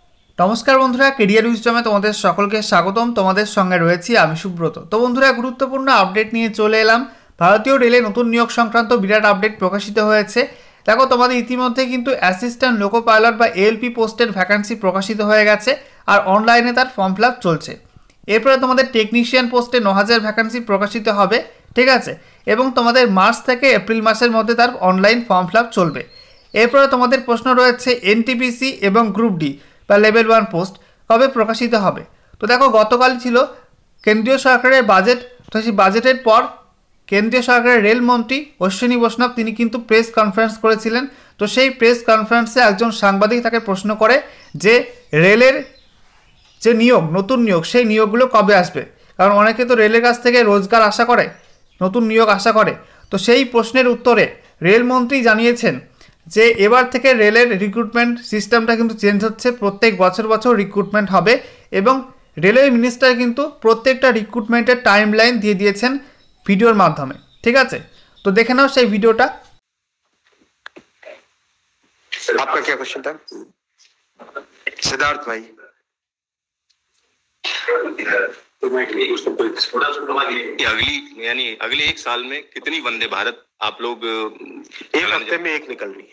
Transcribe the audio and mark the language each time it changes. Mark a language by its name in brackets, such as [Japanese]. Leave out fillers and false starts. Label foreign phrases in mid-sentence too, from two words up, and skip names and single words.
[Bangla] নমস্কার বন্ধুরা ক্যারিয়ার উইজডমে তোমাদের সকলকে স্বাগতম। তোমাদের সঙ্গে রয়েছি আমি সুব্রত। তো বন্ধুরা গুরুত্বপূর্ণ আপডেট নিয়ে চলে এলাম। ভারতীয় রেলে নতুন নিয়োগ সংক্রান্ত বিরাট আপডেট প্রকাশিত হয়েছে। দেখো তোমাদের ইতিমধ্যে কিন্তু [English] assistant loco pilot [Bangla] বা এএলপি পোস্টের ভ্যাকেন্সি প্রকাশিত হয়ে গেছে আর অনলাইনে তার [English] form fill up [Bangla] चलছে। এরপর তোমাদের টেকনিশিয়ান পোস্টে 9000 ভ্যাকেন্সি প্রকাশিত হবে, ঠিক আছে। এবং তোমাদের মার্চ থেকে এপ্রিল মাসের মধ্য তার [English] online form fill up [Bangla] चलবে। এরপর তোমাদের প্রশ্ন রয়েছে এনটিপিসি এবং গ্রুপ ডি বা লেভেল 1 পোস্ট কবে প্রকাশিত হবে। তো দেখো গতকাল ছিল কেন্দ্রীয় সরকারের বাজেট। তো সেই বাজেটের পর কেন্দ্রীয় সরকারের রেলমন্ত্রী অশ্বিনী বৈষ্ণব তিনি কিন্তু [English] press conference [Bangla] করেছিলেন। তো সেই [English] press conference [Bangla] একজন সাংবাদিক তাকে প্রশ্ন করে যে রেলের যে নিয়োগ, নতুন নিয়োগ, সেই নিয়োগগুলো কবে আসবে, কারণ অনেকে তো রেলের কাছ থেকে রোজগার আশা করে, নতুন নিয়োগ আশা করে। তো সেই প্রশ্নের উত্তরে রেলমন্ত্রী জানিয়েছেন যে এবার থেকে রেলের [English] recruitment system [Bangla] কিন্তু চেঞ্জ হচ্ছে, প্রত্যেক বছর বছর রিক্রুটমেন্ট হবে এবং [English] railway minister [Bangla] কিন্তু প্রত্যেকটা রিক্রুটমেন্টের টাইমলাইন দিয়ে দিয়েছেন ভিডিওর মাধ্যমে, ঠিক আছে। তো দেখে নাও সেই ভিডিওটা। [Hindi] आपका क्या क्वेश्चन था सिद्धार्थ भाई? अगले एक साल में कितनी वंदे भारत आप लोग एक हफ्ते में एक निकल रही है,